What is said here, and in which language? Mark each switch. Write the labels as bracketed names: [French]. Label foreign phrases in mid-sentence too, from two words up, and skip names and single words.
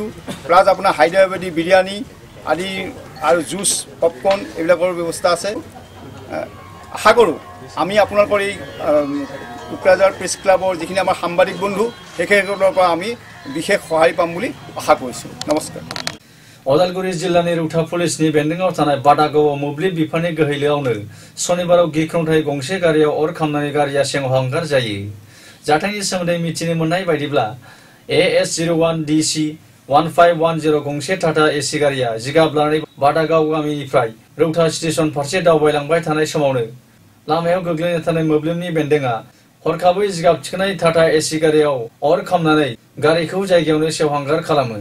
[Assamese] প্লাছ আপোনাৰ হায়দৰাবাদী বিৰিয়ানী আদি আৰু জুচ, পপকৰ্ণ এইবিলাকৰ ব্যৱস্থা আছে। আশা কৰোঁ আমি আপোনালোকৰ এই কোকৰাঝাৰ প্ৰেছ ক্লাবৰ যিখিনি আমাৰ সাংবাদিক বন্ধু সেইসকলৰ পৰা আমি বিশেষ সহায় পাম বুলি আশা কৰিছোঁ। নমস্কাৰ। [Bodo] अदालगुरि जिल्लानि रौता पुलिसनि बेन्दोंआव थानाय बादागावआव मोब्लिब बिफाननि गोहैलोआवनो शनिबाराव गिख्रंथाय गंसे गारियाव अर खामनानै गारिया सेंहांगार जायो। जाथायनि सोमोन्दै मिथिनो मोननाय बायदिब्ला AS01DC 1510 गंसे टाटा एसि गारिया जिगाब लानानै बादागाव गामिनिफ्राय रौता स्टेशन फारसे दावबायलांबाय थानाय समावनो लामायाव गोग्लैना थानाय मोब्लिबनि बेन्दोंआ हरखाबै जिगाब थिखोनाय टाटा एसि गारियाव अर खामनानै गारिखौ जायगायावनो सेवहांगार खालामो।